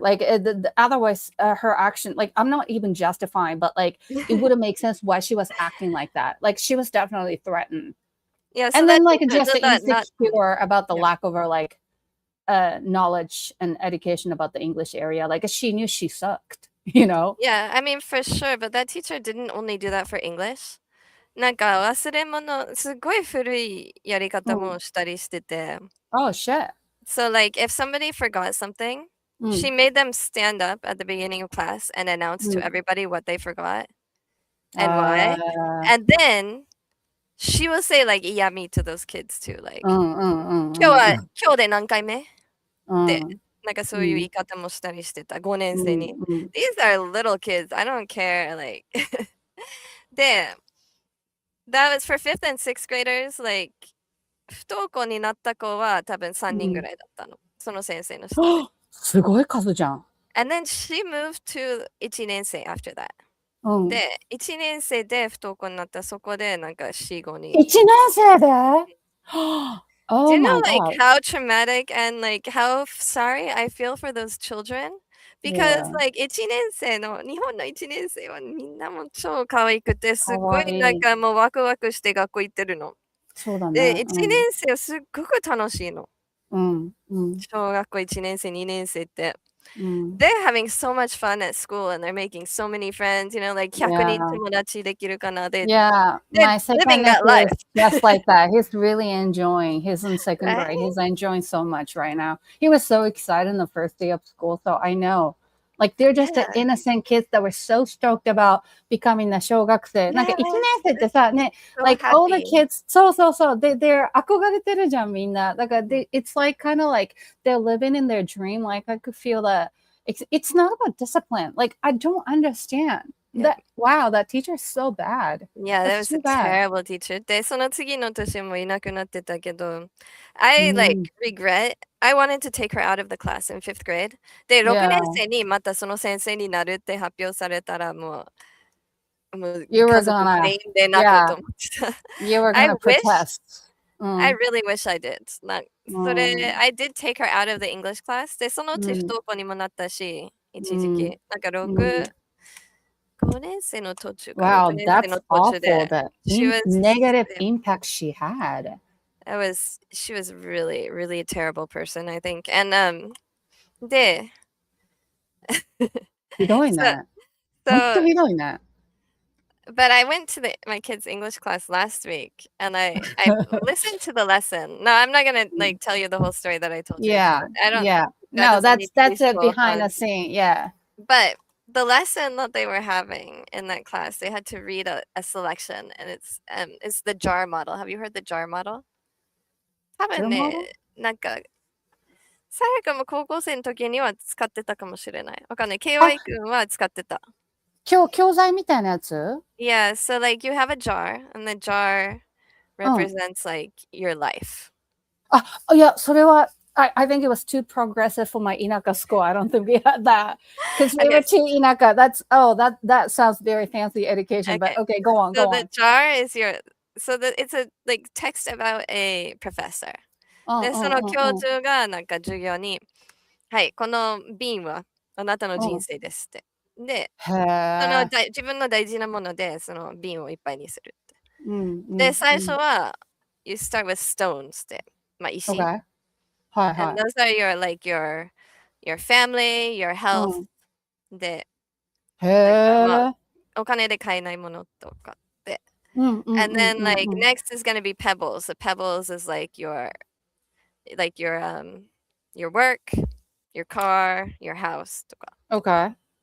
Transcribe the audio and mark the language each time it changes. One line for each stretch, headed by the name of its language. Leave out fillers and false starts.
English: Like otherwise her action, like I'm not even justifying, but like it wouldn't make sense why she was acting like that. Like she was definitely threatened. Yeah, so and then like just insecure about the lack of her like knowledge and education about the English area. Like she knew she sucked, you know? Yeah, I mean for sure, but that teacher didn't only do that for English.
Japanese: なんか忘れ物すごい古いやり方もしたりしてて。
English: Oh shit. So like if somebody forgot something, she made them stand up at the beginning of class and announce to everybody what they forgot and why. And then she will say like "iyami" to those kids too, like
Japanese: 今日で何回目ってなんかそういう言い方もしたりしてた5年生に。
English: These are little kids. I don't care. Like
Japanese: で
English: that was for 5th and 6th graders. Like
Japanese: 不登校になった子は多分3人ぐらいだったの。その先生の下で。すごい数じゃん。
English: And then she moved to 1年生 after that.
Japanese: で、1年生で不登校になったそこでなんか4、5人。 1年生で
English: Do you know like how traumatic and like how sorry I feel for those children? Because like
Japanese: 1年生の日本の1年生はみんなも超可愛くてすっごいなんかもうワクワクして学校行ってるの。そうだね。で、1年生はすっごく楽しいの。小学校1年生、2年生って。
English: They're having so much fun at school and they're making so many friends, you know, like
Japanese: 100人友達できるかな。
English: Yeah, my second nephew is just like that. He's really enjoying. He's in second grade. He's enjoying so much right now. He was so excited on the first day of school, so I know. Like they're just the innocent kids that were so stoked about becoming a 小学生。
Japanese: なんか1年生ってさ、ね、
English: like all the kids,
Japanese: そうそうそう、they're 憧れてるじゃん、みんな。だから、
English: it's like kind of like they're living in their dream. Like I could feel that it's not about discipline. Like I don't understand. That wow, that teacher is so bad. Yeah, that was a terrible teacher.
Japanese: で、その次の年もいなくなってたけど、
English: I like regret. I wanted to take her out of the class in 5th grade.
Japanese: で、6年生にまたその先生になるって発表されたらもう家族全員で泣くと思ってた。
English: You were gonna protest. I really wish I did.
Japanese: それ、
English: I did take her out of the English class.
Japanese: で、そのうち不登校にもなったし、一時期。なんか5年生の途中
English: Wow, that's awful. The negative impact she had. She was really, really a terrible person, I think. And
Japanese: で、ひどいね。本当ひどいね。
English: But I went to my kids' English class last week, and I listened to the lesson. No, I'm not gonna like tell you the whole story that I told you. Yeah, I don't. Yeah, no, that's it behind the scene. Yeah, but the lesson that they were having in that class, they had to read a selection, and it's the jar model. Have you heard the jar model?
Japanese: 多分ね、なんかさやかも高校生の時には使ってたかもしれない。わかんない。KY 君は使ってた。教材みたいなやつ?
English: Yeah, so like you have a jar, and the jar represents like your life. Yeah,
Japanese: それは
English: I think it was too progressive for my inaka school. I don't think we had that because we were too inaka. That sounds very fancy education. But okay, go on. So the jar is it's a like text about a professor.
Japanese: で、その教授がなんか授業に、はい、この瓶はあなたの人生ですって。で、自分の大事なものでその瓶をいっぱいにするって。で、最初は
English: you start with stones
Japanese: って、まあ石。はいはい。
English: And those are your family, your health
Japanese: で、お金で買えないものとかって。
English: And then like next is gonna be pebbles. The pebbles is like your work, your car, your house
Japanese: とか。